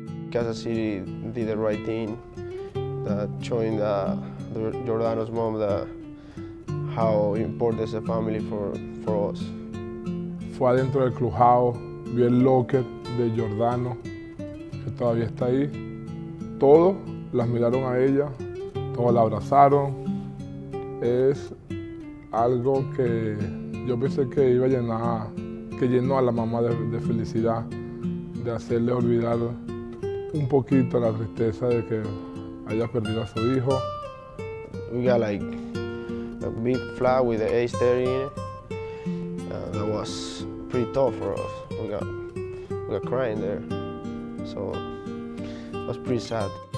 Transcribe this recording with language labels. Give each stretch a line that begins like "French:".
English: Kansas City did the right thing, showing the Giordano's mom how important is the family for us.
Spanish: Fue adentro del clubhouse, vio el locker de Giordano, que todavía está ahí. Todos las miraron a ella, todos la abrazaron. Es algo que yo pensé que iba a llenar, que llenó a la mamá de felicidad, de hacerle olvidar un poquito la tristeza de que haya perdido a su hijo.
English: We got like a big flag with the A30 in it. That was pretty tough for us. We got crying there, so it was pretty sad.